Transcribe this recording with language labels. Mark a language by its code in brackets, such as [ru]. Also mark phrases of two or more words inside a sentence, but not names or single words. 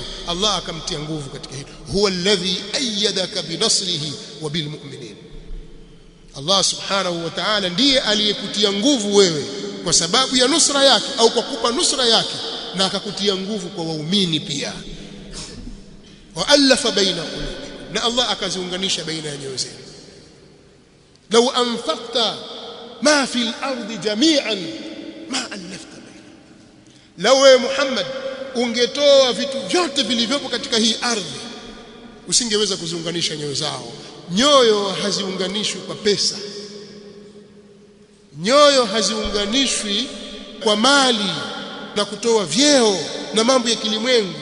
[sw] Allah akamtia nguvu katika hilo. [ar] هو الذي أيدك بنصره وبالمؤمنين. [sw] Allah [ar] سبحانه وتعالى [sw] ndiye aliyekutia nguvu wewe kwa sababu ya nusra yake au kwa kupa nusra yake, na akakutia nguvu kwa waumini pia. [ar] وألف بين قلوب, [sw] na Allah akaziunganisha baina ya nyoyo zenu. [ar] لو أنفقت ما في الأرض جميعا ما ألفت بين. [sw] Law wewe Muhammad ungetoa vitu vyote vilivyopo katika hii ardhi, usingeweza kuziunganisha nyoyo zao. Nyoyo haziunganishwi kwa pesa, nyoyo haziunganishwi kwa mali na kutoa vyeo na mambo ya kilimwengu.